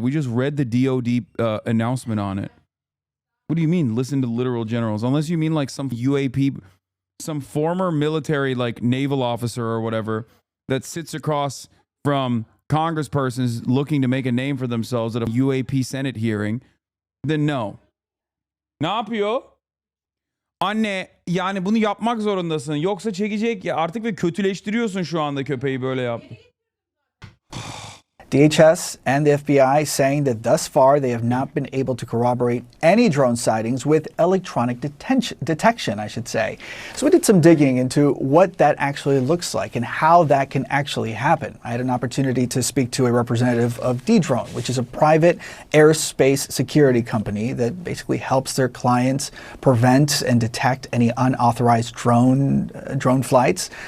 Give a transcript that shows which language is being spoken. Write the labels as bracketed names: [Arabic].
[English] We just read the DOD announcement on it. What do you mean, listen to literal generals? Unless you mean like some UAP, some former military, like naval officer or whatever, that sits across from congresspersons looking to make a name for themselves at a UAP Senate hearing, then no. [Turkish] Ne yapıyor? Anne, yani bunu yapmak zorundasın. Yoksa çekecek ya artık ve kötüleştiriyorsun şu anda köpeği böyle yap. [English] DHS and the FBI saying that thus far they have not been able to corroborate any drone sightings with electronic detection, I should say. So we did some digging into what that actually looks like and how that can actually happen. I had an opportunity to speak to a representative of Dedrone, which is a private aerospace security company that basically helps their clients prevent and detect any unauthorized drone flights.